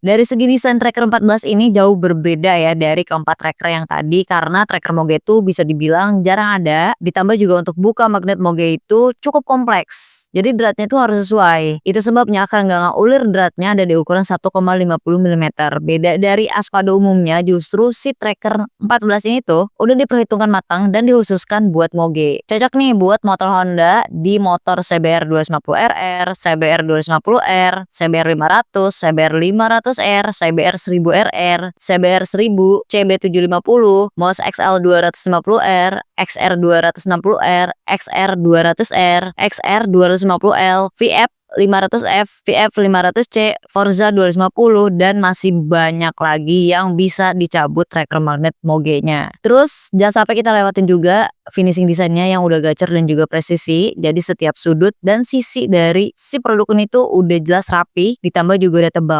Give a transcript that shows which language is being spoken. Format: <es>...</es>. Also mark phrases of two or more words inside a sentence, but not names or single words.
<id>Dari segi desain tracker 14 ini jauh berbeda ya dari keempat tracker yang tadi, karena tracker moge itu bisa dibilang jarang ada, ditambah juga untuk buka magnet moge itu cukup kompleks. Jadi dratnya itu harus sesuai. Itu sebabnya kerenggangan ulir dratnya ada di ukuran 1,50 mm. Beda dari Aspado umumnya, justru si tracker 14 ini tuh udah diperhitungkan matang dan dikhususkan buat moge. Cocok nih buat motor Honda di motor CBR 250RR, CBR 250R, CBR 500, CBR 500R, CBR 1000RR, CBR 1000, CB750, Mos XL 250R, XR 260R, XR 200R, XR 250L, VF 500F, VF 500C, Forza 250, dan masih banyak lagi yang bisa dicabut tracker magnet moge-nya. Terus jangan sampai kita lewatin juga finishing desainnya yang udah gacor dan juga presisi. Jadi setiap sudut dan sisi dari si produk ini tuh udah jelas rapi, ditambah juga udah tebal.</id>